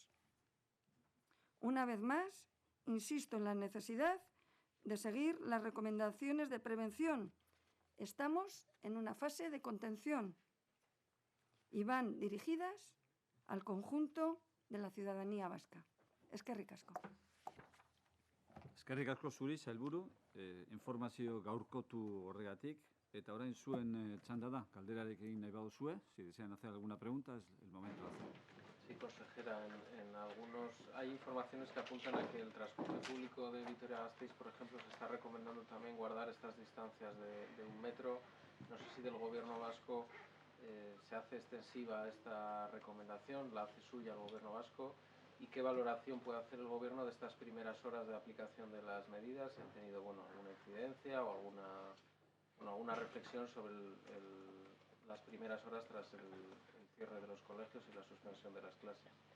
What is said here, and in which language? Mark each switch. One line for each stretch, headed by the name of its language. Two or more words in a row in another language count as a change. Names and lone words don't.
Spanish: Una vez más, insisto en la necesidad de seguir las recomendaciones de prevención. Estamos en una fase de contención y van dirigidas al conjunto de la ciudadanía vasca.
Basque: Eskerrik asko. Eskerrik asko zuri, sailburu, informazio gaurkotu horregatik, eta orain zuen txanda da, galderarik egin nahi baduzue,
Spanish: si desean hacer alguna pregunta, es el momento de hacerlo. Sí, consejera, en algunos hay informaciones que apuntan a que el transporte público de Vitoria-Gasteiz, por ejemplo, se está recomendando también guardar estas distancias de 1 metro. No sé si del gobierno vasco se hace extensiva esta recomendación, la hace suya el gobierno vasco, y qué valoración puede hacer el gobierno de estas primeras horas de aplicación de las medidas, si han tenido alguna incidencia o alguna reflexión sobre las primeras horas tras el cierre de los colegios y la suspensión de las clases.